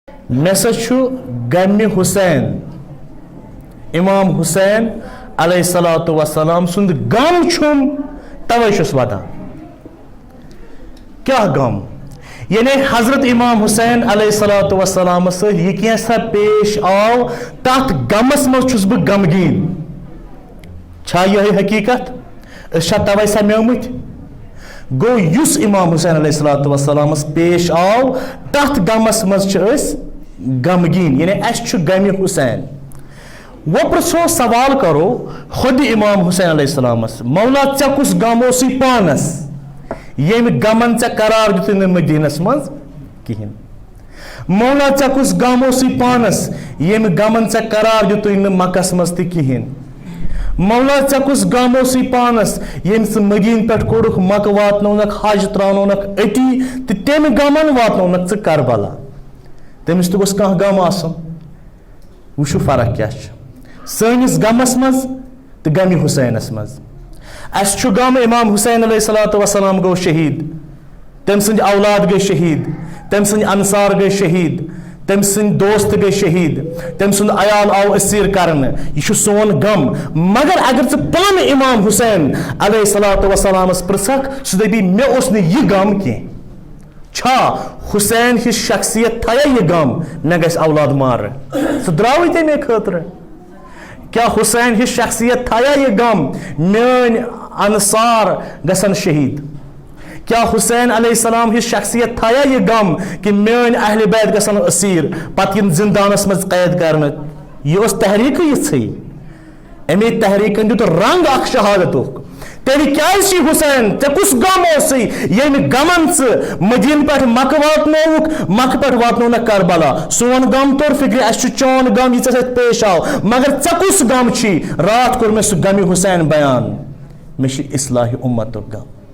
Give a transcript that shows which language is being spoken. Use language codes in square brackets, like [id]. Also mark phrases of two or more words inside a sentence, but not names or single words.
[ks] مسا غم حسین امام حسین [ar] علیہ الصلوۃ والسلام [ks] سند غم چھم توے چھس ودان کیا غم یعنی حضرت امام حسین [ar] علیہ الصلوۃ والسلام [ks] سے یہ کیسا پیش آو تات غمس مز چھس بہ غمگین چھا یہ حقیقت اس توے سمیمت گو یس امام حسین [ar] علیہ الصلوۃ والسلام [ks] پیش آو تات غمس مز غمگین یعنی اس غم حسین وہ پرسو سوال کرو خود امام حسین [ar] علیہ السلام [ks] مولا ژے کس غم اوسی پانس یم غمن ژے قرار دیت مدینس مز کہین مولا ژے کس غم اوسی پانس یم غمن ژے قرار دیت مکس مز تہ کہین مولا ژے کس غم اوسی پانس یم ژٕ مدین پہ کوڑک مکہ واتنونک حج ترانونک اتی تہ تم غمن واتنونک ژٕ کربلا تمس تہ گوس کانٛہہ غم آسن وچھو فرق کیا سٲنِس غمس مز تو غم حسینس مز اس چھُ غم امام حسین [ar] علیہ الصلوۃ والسلام [ks] گو شہید تم سند اولاد گئی شہید تم سند انصار گئی شہید تم سند دوست گئی شہید تم سند عیال آو اسیر کرنے یہ سون غم مگر اگر ژٕ پانہٕ امام حسین [ar] علیہ الصلوۃ والسلام [ks] پرژھکھ سُہ دپی مےٚ اوس نہٕ یہِ غم کینٛہہ چھا حسین ہِش شخصیت تھیا یہ غم مےٚ گژھِ اولاد مارٕنۍ سُہ درٛاوٕے تمے خٲطرٕ کیا حسین ہِش شخصیت تھیا یہ غم میٲنۍ انصار گژھن شہید کیا حسین [ar] علیہ السلام [ks] ہِش شخصیت تھیا یہ غم کہ میٲنۍ اہل بیت گژھن اسیر پتہٕ ین زندانس مز قید کرنہٕ یہ اوس تحریکٕے یِژھٕے امی تحریکن دیُت رنگ اکھ شہادتُک تیٚلہِ کیازِ چھِ حسین ژےٚ کُس غم اوسُے ییٚمہِ غمن ژٕ مدیٖنہٕ پٮ۪ٹھ مکہ واتنووُکھ مکہ پٮ۪ٹھ واتنوونکھ کربلا سون غم توٚر فکرِ اسہِ چھُ چون غم یہِ ژےٚ سۭتۍ پیش آو مگر ژےٚ کُس غم چھُے راتھ کوٚر مےٚ سُہ غمِ حسین بیان مےٚ چھُ اصلاحِ اُمتُک غم